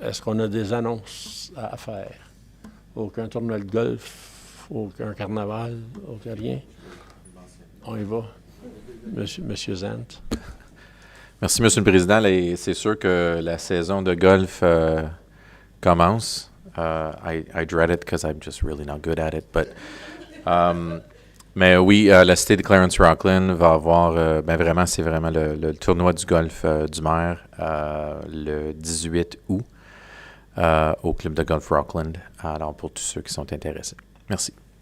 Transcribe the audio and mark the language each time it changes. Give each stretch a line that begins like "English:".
French: Est-ce qu'on a des annonces à faire? Aucun tournoi de golf, aucun carnaval, aucun rien. On y va. Monsieur Zant. Merci, M. le Président. C'est sûr que la saison de golf commence.
English: I dread it because I'm just really not good at it.
French: But, mais oui, la cité de Clarence-Rockland va avoir, vraiment, c'est vraiment le tournoi du golf du maire le 18 août au club de golf Rockland. Alors, pour tous ceux qui sont intéressés. Merci.